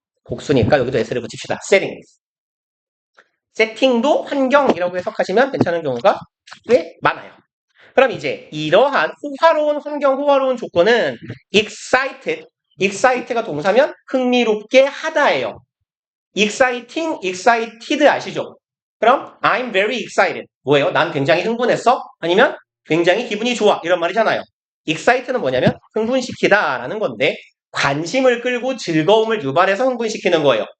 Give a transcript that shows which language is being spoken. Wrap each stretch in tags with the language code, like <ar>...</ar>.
<ko>복수니까 여기도 s를 붙입시다.</ko> <en>setting.</en> <ko>세팅도 환경이라고 해석하시면 괜찮은 경우가 꽤 많아요. 그럼 이제 이러한 호화로운 환경, 호화로운 조건은 excited가 동사면 흥미롭게 하다예요.</ko> <en>exciting, excited</en> <ko>아시죠? 그럼</ko> <en>I'm very excited.</en> <ko>뭐예요? 난 굉장히 흥분했어? 아니면 굉장히 기분이 좋아. 이런 말이잖아요. excited는 뭐냐면 흥분시키다 라는 건데 관심을 끌고 즐거움을 유발해서 흥분시키는 거예요.</ko>